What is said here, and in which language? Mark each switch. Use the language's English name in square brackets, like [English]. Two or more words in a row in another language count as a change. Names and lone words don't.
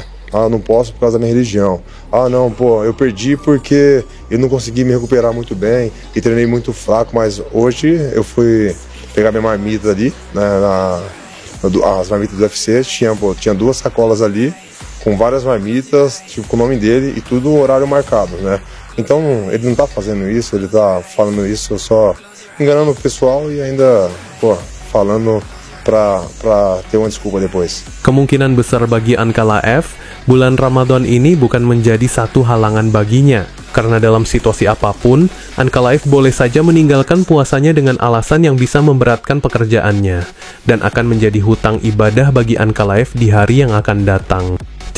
[Portuguese] Não posso por causa da minha religião. Não, pô, eu perdi porque eu não consegui me recuperar muito bem e treinei muito fraco, mas hoje eu fui pegar minha marmita ali, né, as marmitas do UFC, tinha 2 sacolas ali, com várias marmitas, tipo, com o nome dele e tudo horário marcado, né? Então, ele não tá fazendo isso, ele tá falando isso só enganando o pessoal e ainda, falando pra ter uma desculpa depois. [Indonesian] Kemungkinan besar bagi Ankalaev, bulan Ramadan ini bukan menjadi satu halangan baginya. Karena dalam situasi apapun, Ankalaev boleh saja meninggalkan puasanya dengan alasan yang bisa memberatkan pekerjaannya, dan akan menjadi hutang ibadah bagi Ankalaev di hari yang akan datang.